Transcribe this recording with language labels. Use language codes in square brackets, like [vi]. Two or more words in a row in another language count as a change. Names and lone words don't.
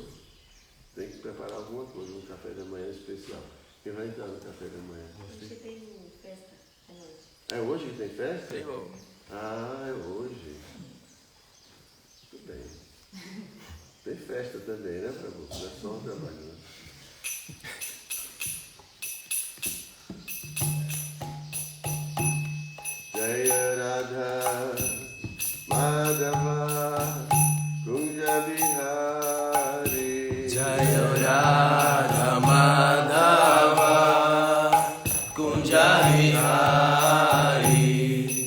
[pt] Tem que preparar alguma coisa, um café da manhã especial. Quem vai entrar no café da manhã? Hoje tem festa à noite. É hoje que tem festa? Sim. Ah, é hoje. Tudo bem. Tem festa também, né, Prabhu? Não é só o trabalho, né? [sa] Jaya Radha Madhava Kunja Bihari Jaya Radha Madhava Kunja Bihari